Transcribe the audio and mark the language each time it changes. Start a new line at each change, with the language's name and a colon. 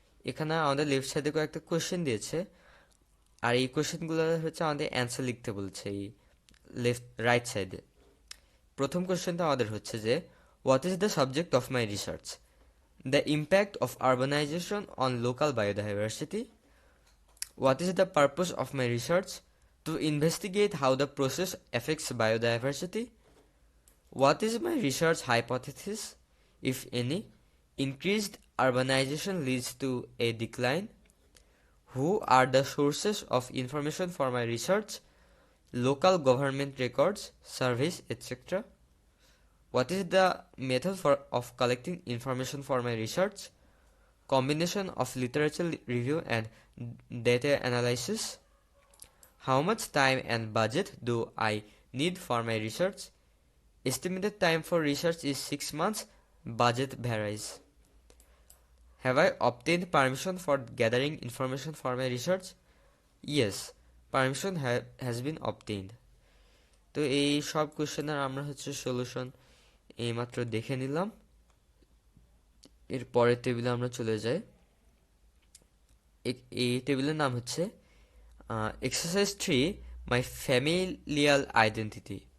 Bangla: এখানে আমাদের লেফট সাইডে কয়েকটা কোয়েশ্চেন দিয়েছে, আর এই কোয়েশ্চেনগুলো হচ্ছে আমাদের অ্যান্সার লিখতে বলছে এই রাইট সাইডে। প্রথম কোয়েশ্চেনটা আমাদের হচ্ছে যে
English: What is the subject of my research? The impact of urbanization on local biodiversity. What is the purpose of my research? To investigate how the process affects biodiversity. What is my research hypothesis? If any, increased urbanization leads to a decline. Who are the sources of information for my research? Local government records, surveys, etc. What is the method of collecting information for my research? Combination of literature review and data analysis. How much time and budget do I need for my research? Estimated time for research is 6 months. Budget varies. Have I obtained permission for gathering information for my research? Yes, permission has been obtained.
Bangla: তো এই সব কোশ্চেনের আমরা হচ্ছে solution এইমাত্র দেখে নিলাম। এর পরের টেবিলে আমরা চলে যাই। এই টেবিলের নাম হচ্ছে এক্সারসাইজ 3,
English: My familial identity.